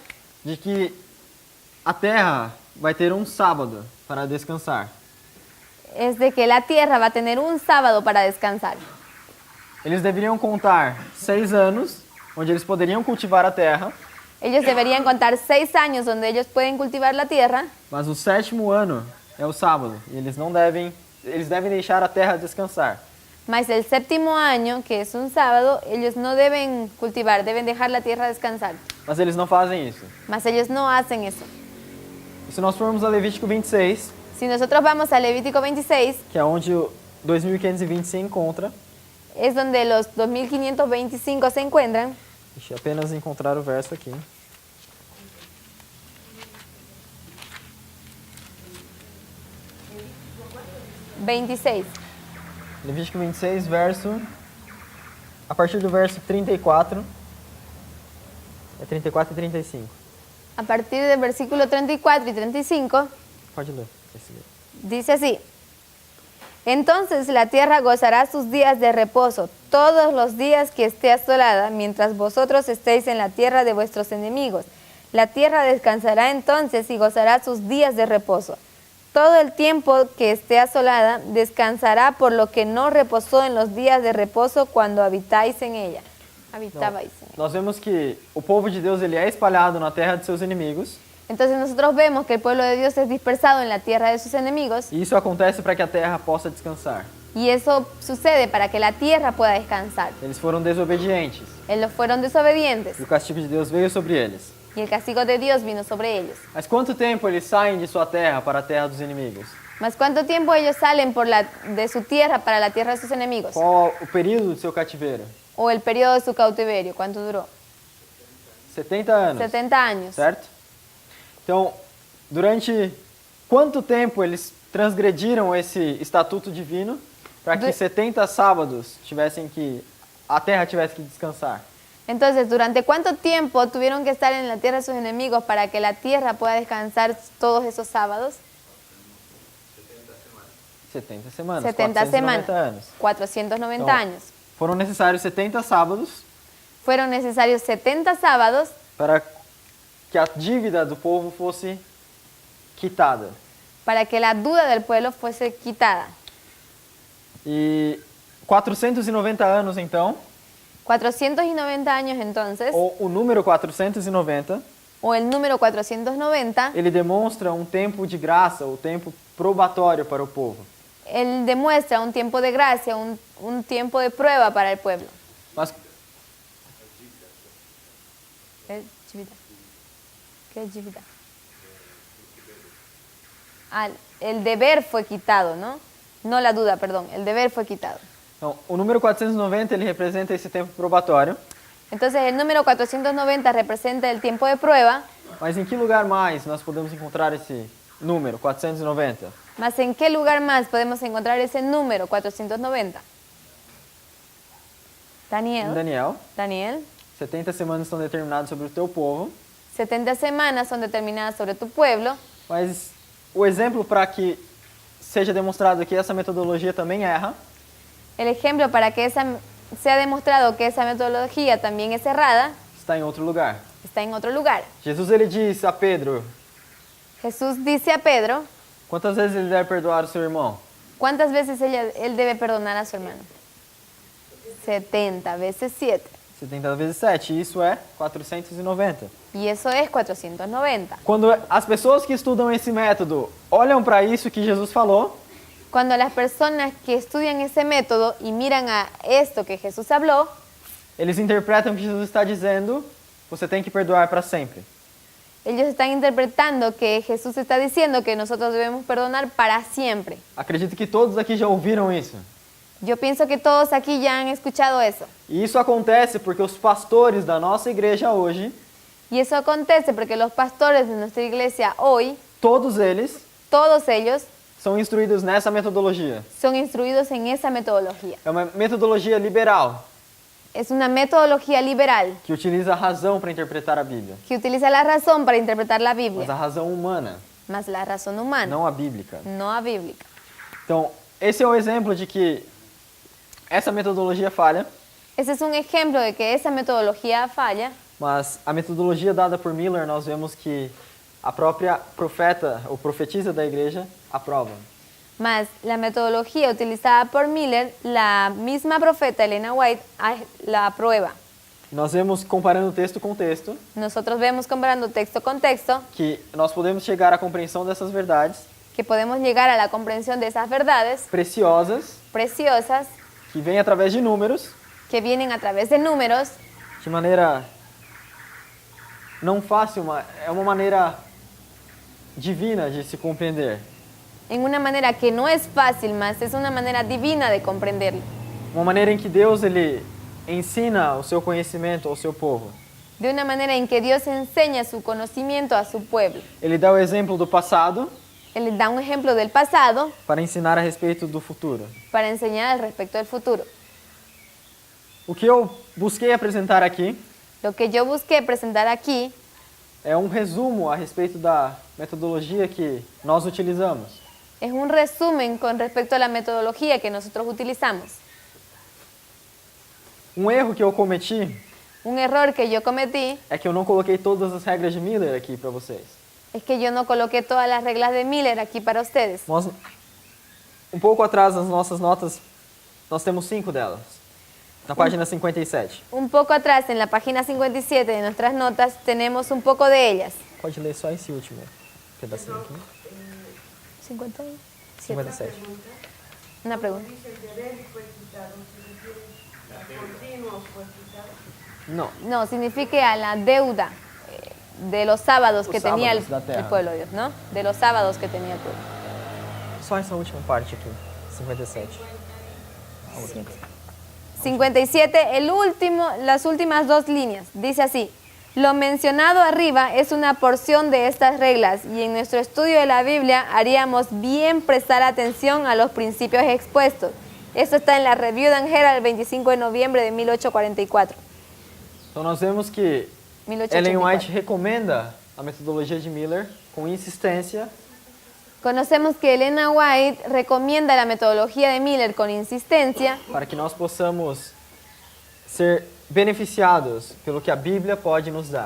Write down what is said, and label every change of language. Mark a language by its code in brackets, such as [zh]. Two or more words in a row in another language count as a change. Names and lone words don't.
[pt] de que a terra vai ter um sábado para descansar. [es] es de que la tierra va a tener un sábado para descansar. [pt] Eles deveriam contar 6 anos, onde eles poderiam cultivar a terra, [es] Ellos deberían contar 6 años donde ellos pueden cultivar la tierra, [pt] mas o 7º ano é o sábado, e eles devem deixar a terra descansar. [es] mas el séptimo año, que es un sábado, ellos no deben cultivar, deben dejar la tierra descansar. [pt] Mas eles não fazem isso. [es] Mas ellos no hacen eso. [pt] E se nós formos a Levítico 26, [es] Si nosotros vamos a Levítico 26, [pt] que é onde o 2520 se encontra, [es] es donde los 2525 se encuentran. [pt] deixa eu apenas encontrar o verso aqui. Levítico 26, a partir do verso 34, é 34 e 35. [es] A partir del versículo 34 y 35, [pt] Pode ler. Esse aqui. [es] dice así: Entonces la tierra gozará sus días de reposo, todos los días que esté asolada, mientras vosotros estéis en la tierra de vuestros enemigos. La tierra descansará entonces y gozará sus días de reposo. Todo el tiempo que esté asolada descansará por lo que no reposó en los días de reposo cuando habitáis en ella. Habitabais en ella. [pt] Nós vemos que o povo de Deus ele é espalhado na terra de seus inimigos, [es] Entonces nosotros vemos que el pueblo de Dios es dispersado en la tierra de sus enemigos, [pt] e isso acontece para que a terra possa descansar. [es] y eso sucede para que la tierra pueda descansar. [pt] Eles foram desobedientes, [es] Ellos fueron desobedientes [pt] e o castigo de Deus veio sobre eles. [es] y el castigo de Dios vino sobre ellos. [pt] Mas quanto tempo eles saem de sua terra para a terra dos inimigos? [es] Mas ¿cuánto tiempo ellos salen de su tierra para la tierra de sus enemigos? [pt] Qual o período do seu cativeiro? [es] O el periodo de su cautiverio, ¿cuánto duró? [pt] 70 anos, [es] 70 años. [pt] certo? Então, durante quanto tempo eles transgrediram esse estatuto divino para que 70 sábados a terra tivesse que descansar? [es] Entonces, ¿durante cuánto tiempo tuvieron que estar en la tierra de sus enemigos para que la tierra pueda descansar todos esos sábados? [pt] 70 semanas, 70 490 semanas, anos. 490 Então, [es] años. [pt] Foram necessários 70 sábados [es] Fueron necesarios 70 sábados [pt] para que a dívida do povo fosse quitada. [es] para que la duda del pueblo fuese quitada. [pt] E 490 anos, então, [es] 490 años entonces, [pt] ou o número 490, [es] o el número 490, [pt] ele demonstra um tempo de graça, o tempo probatório para o povo. [es] él demuestra un tiempo de gracia, un tiempo de prueba para el pueblo. [pt] Mas [es] ¿Qué es dívida? El deber fue quitado, ¿no? No la duda, perdón, el deber fue quitado. [pt] então, o número 490 ele representa esse tempo probatório, [es] Entonces el número 490 representa el tiempo de prueba, [pt] mas em que lugar mais nós podemos encontrar esse número 490? [es] mas ¿en qué lugar más podemos encontrar esse número 490? [pt] Em Daniel, [es] Daniel, [pt] 70 semanas estão determinadas sobre o teu povo, [es] 70 semanas son determinadas sobre tu pueblo, [pt] mas o exemplo para que seja demonstrado que essa metodologia também erra [es] El ejemplo para que sea demostrado que esa metodología también es errada [pt] está em outro lugar. [es] está en otro lugar. [pt] Jesus ele diz a Pedro, [es] Jesús dice a Pedro, [pt] quantas vezes ele deve perdoar o seu irmão? [es] ¿cuántas veces él debe perdonar a su hermano? 70 veces 7. [pt] 70 vezes 7, isso é 490. [es] Y eso es 490. [pt] Quando as pessoas que estudam esse método olham para isso que Jesus falou, [es] Cuando las personas que estudian ese método y miran a esto que Jesús habló, [pt] eles interpretam que Jesus está dizendo, você tem que perdoar para sempre. [es] ellos están interpretando que Jesús está diciendo que nosotros debemos perdonar para siempre. [pt] Acredito que todos aqui já ouviram isso. [es] Yo pienso que todos aquí ya han escuchado eso. [pt] E isso acontece porque os pastores da nossa igreja hoje, [es] Y eso acontece porque los pastores de nuestra iglesia hoy, [pt] todos eles [es] todos ellos, [pt] são instruídos nessa metodologia. [es] son instruidos en esa metodología. [pt] É uma metodologia liberal, [es] Es una metodología liberal [pt] que utiliza a razão para interpretar a Bíblia, [es] que utiliza la razón para interpretar la [pt] mas a [es] Biblia, [pt] razão humana, [es] más la razón humana, [pt] não a bíblica. [es] no a bíblica. [pt] Então, esse é o exemplo de que essa metodologia falha, [es] Ese es un ejemplo de que esa metodología falla, [pt] mas a metodologia dada por Miller, nós vemos que a própria profeta ou profetisa da igreja aprova. [es] más la metodología utilizada por Miller, la misma profeta Elena White la aprueba. [pt] Nós vemos, comparando texto com texto, [es] Nosotros vemos comparando texto con texto [pt] que nós podemos chegar à compreensão dessas verdades [es] que podemos llegar a la comprensión de esas verdades [pt] preciosas, [es] preciosas [pt] que vêm através de números, [es] que vienen a través de números, [pt] de maneira não fácil, é uma maneira divina de se compreender. [es] en una manera que no es fácil, más es una manera divina de comprenderlo. [pt] Uma maneira em que Deus ele ensina o seu conhecimento ao seu povo. [es] De una manera en que Dios enseña su conocimiento a su pueblo. [pt] Ele dá o exemplo do passado [es] Él da un ejemplo del pasado [pt] para ensinar a respeito do futuro. [es] para enseñar al respecto del futuro. [pt] O que eu busquei apresentar aqui [es] Lo que yo busqué presentar aquí [pt] é um resumo a respeito da metodologia que nós utilizamos. [es] es un resumen con respecto a la metodología que nosotros utilizamos. [pt] Um erro que eu cometi [es] Un error que yo cometí [pt] é que eu não coloquei todas as regras de Miller aqui para vocês. [es] es que yo no coloqué todas las reglas de Miller aquí para ustedes. [pt] Nós, um pouco atrás nas nossas notas, nós temos 5 delas. Na página 57. [es] Un poco atrás, en la página 57 de nuestras notas, tenemos un poco de ellas. [pt] Pode ler só esse último pedacinho aqui. 57. [es] 57. Una pregunta. [pt] Não. [es] No, significa a la deuda de los sábados que tenía [pt] sábados da terra. [es] el pueblo de Dios, ¿no? De los sábados que tenía el pueblo. [pt] Só essa última parte aqui. 57. [es] 57, las últimas dos líneas. Dice así: lo mencionado arriba es una porción de estas reglas y en nuestro estudio de la Biblia haríamos bien prestar atención a los principios expuestos. Esto está en la Review and Herald el 25 de noviembre de 1844. [pt] Então nós vemos que [es] 1884. [pt] Ellen White recomenda a metodologia de Miller com insistência [es] Conocemos que Elena White recomienda la metodología de Miller con insistencia [pt] para que nós possamos ser beneficiados pelo que a Bíblia pode nos dar.